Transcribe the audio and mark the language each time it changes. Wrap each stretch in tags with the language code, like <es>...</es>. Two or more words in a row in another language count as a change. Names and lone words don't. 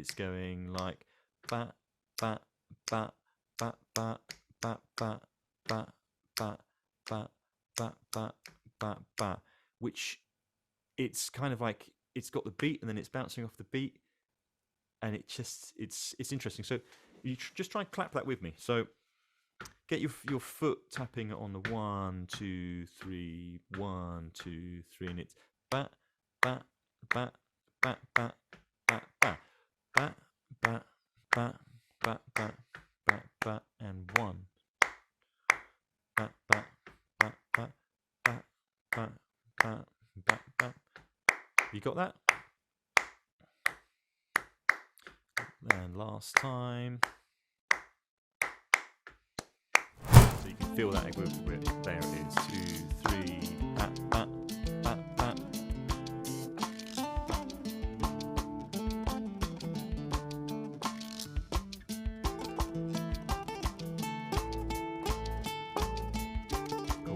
<en>It's going like ba ba ba ba ba ba ba ba ba ba ba ba ba ba, which it's kind of like it's got the beat and then it's bouncing off the beat, and it's interesting. So you just try and clap that with me. So get your foot tapping on the 1 2 3 1 2 3, and it's ba ba ba ba ba ba ba ba ba ba ba ba ba ba, and 1 ba ba ba ba ba ba ba ba ba. You got that? And last time. So you can feel that equivalent. There it is. 2 3 ba ba ba ba. Cool.</en>